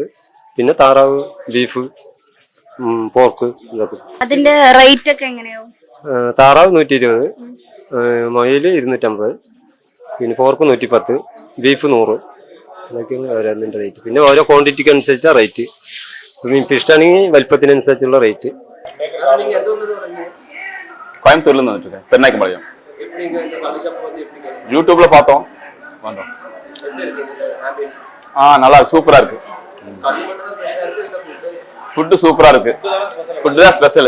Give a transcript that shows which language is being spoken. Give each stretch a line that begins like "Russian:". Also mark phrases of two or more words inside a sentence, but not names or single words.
Malayalam: പിന്നെ താറാവ്, ബീഫ്, പോർക്ക്, ഇതൊക്കെ. അതിന്റെ റേറ്റ് ഒക്കെ എങ്ങനെയാവും? താറാവ് 120, മൊയില് 250, പിന്നെ പോർക്ക് 110, ബീഫ് 100, ഇതൊക്കെയാണ് ഓരോന്നിന്റെ റേറ്റ്. പിന്നെ ഓരോ ക്വാണ്ടിറ്റിക്ക് അനുസരിച്ചാണ് റേറ്റ്. ഫിഷ് ആണെങ്കിൽ വലിപ്പത്തിനനുസരിച്ചുള്ള റേറ്റ്.
Tamil: கோயம்புத்தூர்ல இருந்து வந்துட்டு இருக்கேன், பெருநாய்க்கம்பாளையம். யூடியூப்ல பார்த்தோம், வந்தோம். நல்லா இருக்கு, சூப்பரா இருக்கு.
English: food super
Tamil: இருக்கு, ஃபுட்டு தான் ஸ்பெஷல்.